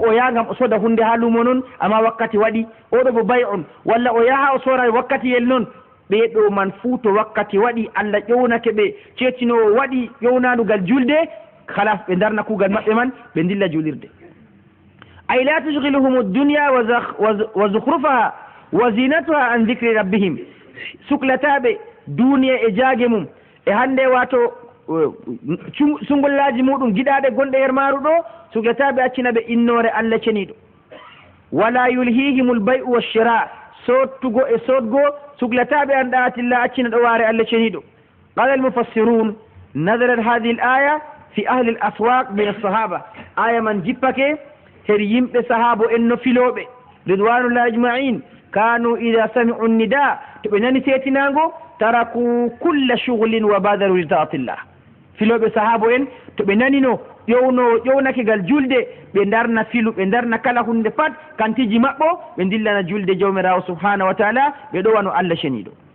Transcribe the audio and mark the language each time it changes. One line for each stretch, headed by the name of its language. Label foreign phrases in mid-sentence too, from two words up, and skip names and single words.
Fula: o yagam o soda hunde ha lumo noon amma wakkati waɗi oɗo bo bay'un walla o yaha o sora wakkati yel noon ɓeɗo man fuu to wakkati waɗi allah ƴownake ɓe cettinowo waɗi ƴownanugal julde halas ɓe darna kugal maɓɓe man ɓe dilla julirde
Arabic: أي لا تشغلهم الدنيا وزخرفها وزينتها عن ذكر ربهم
Fula: suklataɓe duniya e jaage mum e hande wato sungollaji muɗum giɗaɗe gonɗe her maaru ɗo suklataɓe accina ɓe innore Allah ceniɗo
Arabic: ولا يلهيهم البيع والشراء
Fula: sottugo e sodgo suklataɓe an ɗatillah accina ɗo waare Allah ceniɗo
Arabic: قال المفسرون نزلت هذه الآية في أهل الأسواق من الصحابة
Fula: aya man jippake her yimɓe sahabo en no filoɓe
Arabic: رضوان الله أجمعين كانوا إذا سمعوا النداء
Fula: to ɓe nani setinago
Arabic: تركوا كل شغل وبادروا لطاعة الله
Fula: filoɓe sahabo en to ɓe nanino ƴownakegal julde ɓe darna filu ɓe darna kala hunde pat kantiji maɓɓo ɓe dillana julde jawmirawo
Arabic: سبحانه وتعالى
Fula: ɓe ɗo wano Allah ceniɗo